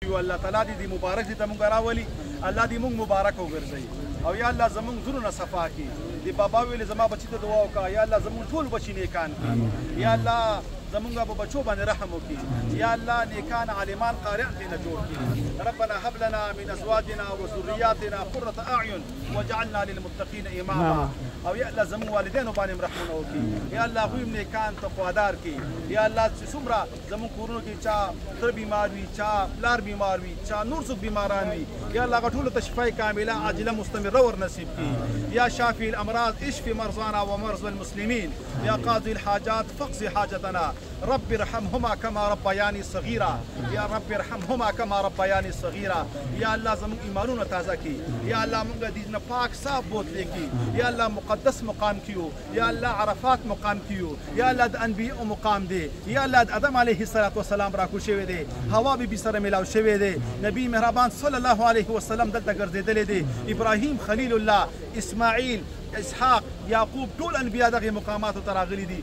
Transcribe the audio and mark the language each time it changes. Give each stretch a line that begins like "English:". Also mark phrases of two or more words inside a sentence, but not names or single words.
Pashto: الله تعالی دې مبارک دې ته مونږ راولي، الله دې مونږ مبارک وګرځوي او یا الله زمونږ زړونه صفا کړي. د بابا ویلې زما بچي ته دعا وکړه، یا الله زمونږ ټول بچي نیکان کړي، یا الله زمونږ په بچو باندې رحم وکړي، یا الله نیکان عالمان قارئان دې نه جوړ کړي.
Arabic: ربنا هب لنا من ازواجنا وذرياتنا قرة اعين واجعلنا للمتقين اماما.
Pashto: او یا الله زمونږ والدینو باندې رحمونه وکړي، یا الله هغوی نیکان تقوادار کړي، یا الله چې څومره زمونږ کورونو کې چا تر بیمار وي، چا پلار بیمار وي، چا نور څوک بیماران وي، یا الله هغه ټولو ته شفای
Arabic: کامله عاجله مستمره
Pashto: ور نصیب کړي.
Arabic: یا شافي الامراض اشف مرضانا ومرضى المسلمين، یا قاضي الحاجات فاقض حاجتنا. رب ارحمهما كما ربياني صغيرا، یا رب ارحمهما كما ربياني صغيرا.
Pashto: یا الله زمونږ ایمانونه تازه کړي، یا الله مونږ دې نه پاک صاف بوتلې کړي، یا الله مقدس مقام کیو، یا الله عرفات مقام کیو، یا الله د انبیاء مقام دی، یا الله د آدم
Arabic: علیه السلام
Pashto: راکو شوی دی، حوا بیبي سره ملاو شوی دی، نبی مهربان
Arabic: صلی الله علیه وسلم
Pashto: دلته ګرځېدلی دی، ابراهیم خلیل الله، اسماعیل، اسحاق، یعقوب، ټول انبیا دغه مقاماتو ته راغلي دي.